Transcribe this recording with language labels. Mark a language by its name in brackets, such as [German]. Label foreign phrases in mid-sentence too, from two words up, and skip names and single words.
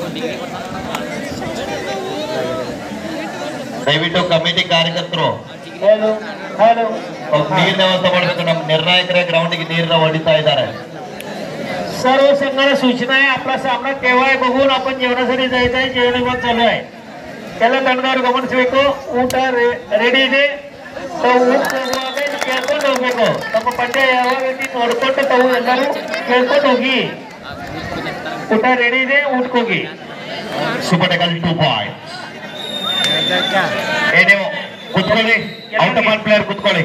[Kannada] ದಯವಿಟ್ಟು ಕಮಿಟಿ ಕಾರ್ಯಕರ್ತರು ನೀರಿನ ವ್ಯವಸ್ಥೆ ಮಾಡಬೇಕು. ನಮ್ಮ ನಿರ್ಣಾಯಕರೇ ग्राउंडಗೆ ನೀರನ್ನ ಹೊಡಿತಾ इದ್ದಾರೆ. [Marathi] सर्व संघाला सूचना आहे, आपला सामना केव्हा आहे बघून आपण जेवणासाठी जायचं आहे. जेवण विभाग चालू आहे, त्याला [Kannada] ತಂಡದವರು ಗಮನಿಸಬೇಕು. ಊಟ ರೆಡಿ ಇದೆ, ಊಟ ಕೇಳ್ಕೊಂಡು ಹೋಗ್ಬೇಕು. ನಮ್ಮ ಪಂದ್ಯ ಯಾವಾಗ ನೋಡ್ಕೊಂಡು ತಾವು ಎಲ್ಲರೂ ಕೇಳ್ಕೊಂಡು ಹೋಗಿ. ಊಟ ರೆಡಿ ಇದೆ, ಊಟಕ್ಕೆ ಹೋಗಿ. ಸುಪಟಕಲ್ 2 ಪಾಯಿಂಟ್ಸ್. ನೀವು ಕುತ್ಕೊಳ್ಳಿ, [English] out of ball player [Kannada] ಕುತ್ಕೊಳ್ಳಿ.